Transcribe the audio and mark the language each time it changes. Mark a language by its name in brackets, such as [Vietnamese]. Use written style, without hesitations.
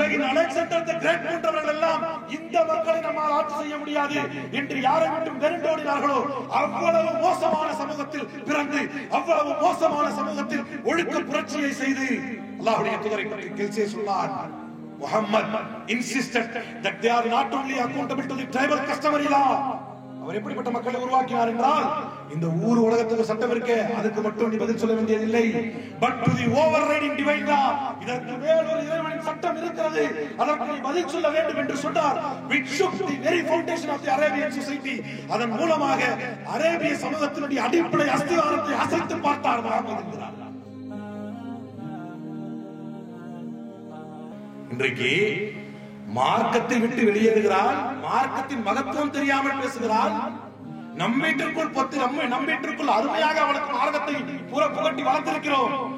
[Tamil] Alexander the great போன்றவர்கள் எல்லாம் இந்த மக்களை நம்மால் ஆட்சி செய்ய முடியாது என்று யாரை விட்டும் வெறுண்டோடினார்களோ அவ்வளவு மோசமான சமூகத்தில் பிறந்து அவ்வளவு மோசமான சமூகத்தில் ஒழுக்க புரட்சியை செய்து அல்லாஹ்வுடைய தூதரை பற்றி கெல்சே சொன்னார். [English] Muhammad insisted that they are not only accountable to the tribal customary law. [Tamil] அவர் எப்படிப்பட்ட மக்களை உருவாக்கினார் என்றால் இந்த ஊர் உலகத்துக்கு சட்டம் இருக்கு அதுக்கு மட்டும் நீ பதில் சொல்ல வேண்டியதில்லை, [English] but to the overriding divine law, [Tamil] இதற்கு மேல் ஒரு இறைவனின் சட்டம் இருக்கிறது அதற்கு நீ பதில் சொல்ல வேண்டும் என்று சொன்னார். [English] which shook the very foundation of the Arabian society. [Tamil] அதன் மூலமாக அரேபிய சமூகத்தினுடைய அடிப்படை அஸ்திவாரத்தை அசைத்து பார்த்தார் முஹம்மது என்கிறார். இன்றைக்கு மார்க்கத்தை விட்டு வெளியேறுகிறார், மார்க்கத்தின் மகத்துவம் தெரியாமல் பேசுகிறார், நம்மீட்டிற்குள் பொத்து நம்மீட்டிற்குள் அருமையாக அவளுக்கு மார்க்கத்தை புகட்டி வளர்த்திருக்கிறோம்.